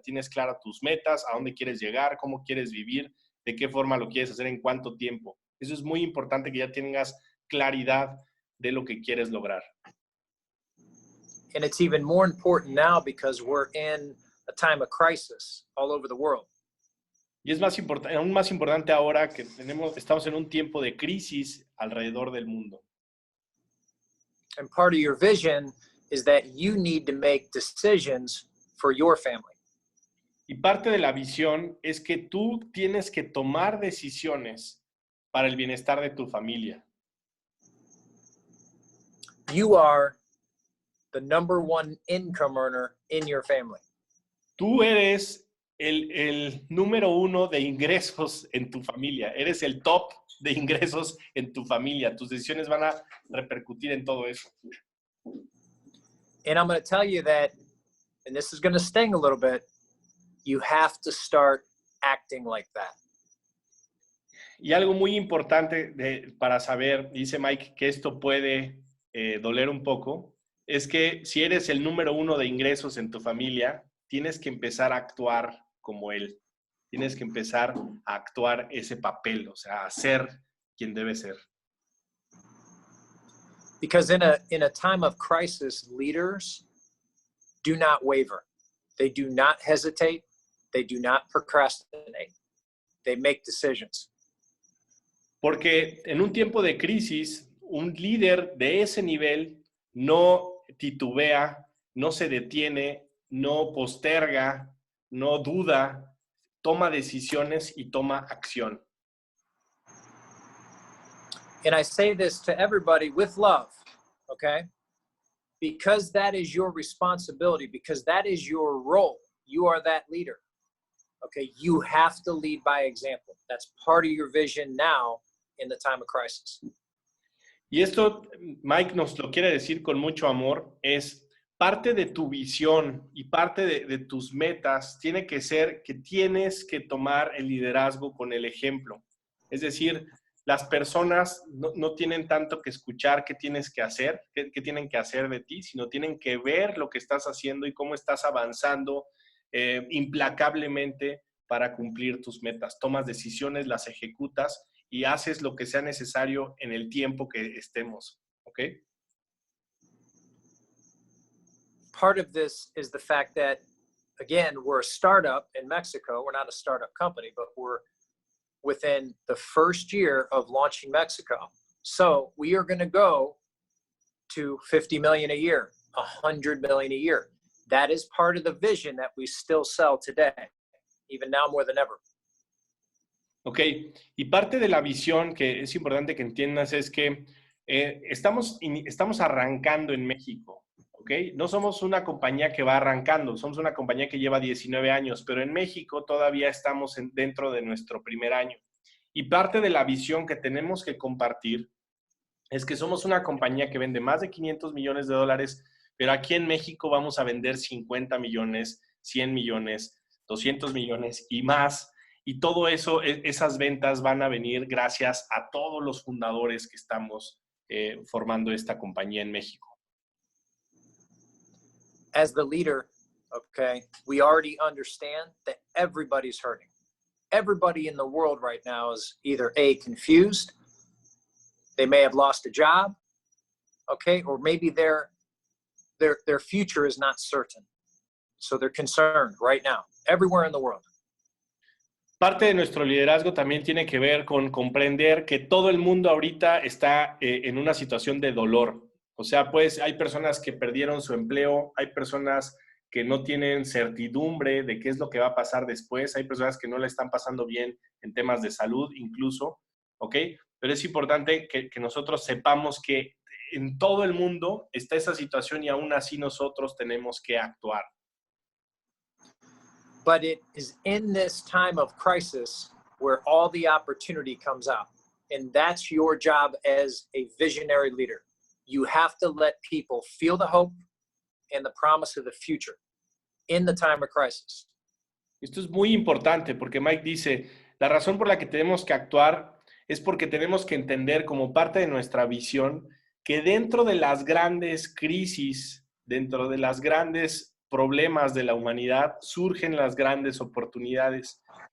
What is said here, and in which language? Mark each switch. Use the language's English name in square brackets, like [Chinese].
[Spanish] Tienes claro tus metas, a dónde quieres llegar, cómo quieres vivir, de qué forma lo quieres hacer, en cuánto tiempo. Eso es muy importante, que ya tengas claridad de lo que quieres lograr. [English] And it's even more important now because we're in a time of crisis all over the world. [Spanish] Y es aún más importante ahora que estamos en un tiempo de crisis alrededor del mundo. [English] And part of your vision is that you need to make decisions for your family. [Spanish] Y parte de la visión es que tú tienes que tomar decisiones para el bienestar de tu familia. [English] You are the number one income earner in your family. [Spanish] Tú eres el número uno de ingresos en tu familia. Eres el top de ingresos en tu familia. Tus decisiones van a repercutir en todo eso. [English] And I'm going to tell you that, and this is going to sting a little bit, you have to start acting like that. [Spanish] Y algo muy importante para saber, dice Mike, que esto puede doler un poco, es que si eres el número uno de ingresos en tu familia, tienes que empezar a actuar como él. Tienes que empezar a actuar ese papel, o sea, a ser quien debe ser. [English] Because in a time of crisis, leaders do not waver. They do not hesitate. They do not procrastinate. They make decisions. [Spanish] Porque en un tiempo de crisis, un líder de ese nivel no titubea, no se detiene, no posterga, no duda, toma decisiones y toma acción. [English] And I say this to everybody with love, okay? Because that is your responsibility, because that is your role. You are that leader, okay? You have to lead by example. That's part of your vision now in the time of crisis. [Spanish] Y esto, Mike nos lo quiere decir con mucho amor, es parte de tu visión y parte de tus metas tiene que ser que tienes que tomar el liderazgo con el ejemplo. Es decir, las personas no tienen tanto que escuchar qué tienes que hacer, qué tienen que hacer de ti, sino tienen que ver lo que estás haciendo y cómo estás avanzando implacablemente para cumplir tus metas. Tomas decisiones, las ejecutas y haces lo que sea necesario en el tiempo que estemos. ¿Ok? [English] Part of this is the fact that, again, we're a startup in Mexico. We're not a startup company, but we're within the first year of launching Mexico. So we are going to go to 50 million a year, 100 million a year. That is part of the vision that we still sell today, even now more than ever. [Spanish] Ok, y parte de la visión que es importante que entiendas es que estamos arrancando en México, ¿ok? No somos una compañía que va arrancando, somos una compañía que lleva 19 años, pero en México todavía estamos dentro de nuestro primer año. Y parte de la visión que tenemos que compartir es que somos una compañía que vende más de 500 millones de dólares, pero aquí en México vamos a vender 50 millones, 100 millones, 200 millones y más. Y todo eso, esas ventas van a venir gracias a todos los fundadores que estamos formando esta compañía en México. [English] As the leader, okay, we already understand that everybody's hurting. Everybody in the world right now is either A, confused, they may have lost a job, okay, or maybe their future is not certain. So they're concerned right now, everywhere in the world. [Spanish] Parte de nuestro liderazgo también tiene que ver con comprender que todo el mundo ahorita está en una situación de dolor. O sea, pues hay personas que perdieron su empleo, hay personas que no tienen certidumbre de qué es lo que va a pasar después, hay personas que no le están pasando bien en temas de salud incluso, ¿ok? Pero es importante que nosotros sepamos que en todo el mundo está esa situación y aún así nosotros tenemos que actuar. [English] But it is in this time of crisis where all the opportunity comes out. And that's your job as a visionary leader. You have to let people feel the hope and the promise of the future in the time of crisis. [Spanish] Esto es muy importante porque Mike dice, la razón por la que tenemos que actuar es porque tenemos que entender como parte de nuestra visión que dentro de las grandes crisis dentro de las grandes problemas de la humanidad, surgen las grandes oportunidades.